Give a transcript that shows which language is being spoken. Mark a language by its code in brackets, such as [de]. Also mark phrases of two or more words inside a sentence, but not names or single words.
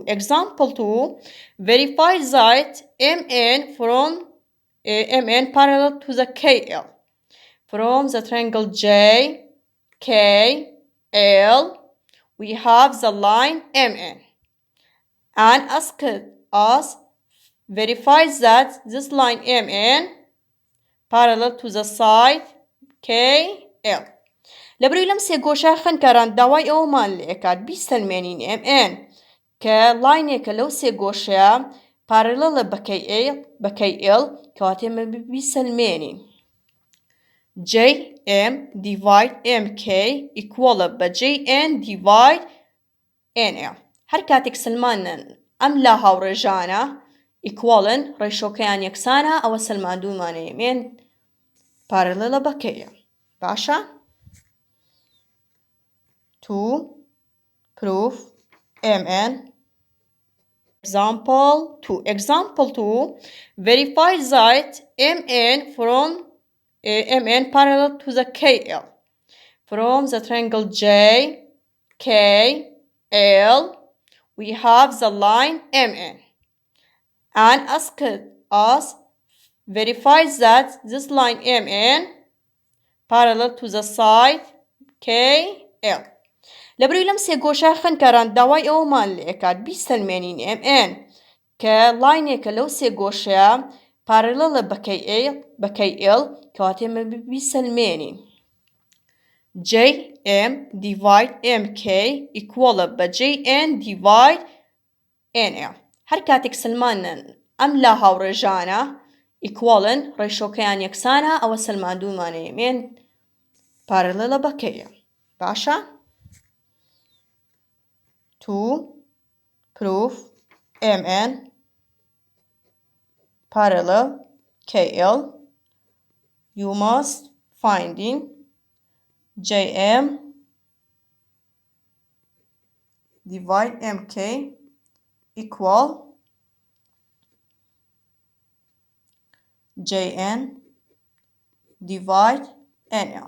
[en] Example 2, verify that MN from MN parallel to the KL from the triangle JKL we have the line MN. And ask us verifies that this line MN parallel to the side KL. [ckb] لەبەرەوەی لەم سێ گۆشە خوێندکاران داوای ئەوەمان لێ ئەکات بیسەلمێنین MN کە لاینێکە لەو سێ گۆشەیە پارەلەڵە بە KL کەواتە ئێمە بیسەلمێنین. [en] JM divide MK equal بە JN divide NL. [ckb] هەر کاتێک سلمانن ئەم لا هاوڕێژانە ئیکوڵن ڕێشۆکەیان یەکسانە ئەوە سلماندوومانە ئێمێن پارەلەڵە بە KL. [en] باشە؟ To prove MN. Example 2 verify that MN parallel to the KL from the triangle JKL. We have the line MN and ask us verify that this line MN parallel to the side KL. [ckb] لەبەرەوەی لەم سێ گۆشە خوێندکاران داوای ئەوەمان لێ ئەکات بیسەلمێنین MN کە لاینێکە لەو سێ گۆشەیە پارەلەڵە بە KL کەواتە ئێمە بیسەلمێنین. [en] JM divide MK equal بە JN divide NL. [ckb] هەر کاتێک سلمانن ئەم لا هاوڕێژانە ئیکوڵن ڕێشۆکەیان یەکسانە ئەوە سلماندوومانە ئێمێن پارەلەڵە بە KL. باشە؟ [en] To prove MN parallel KL, you must find JM divide MK equal JN divide NL.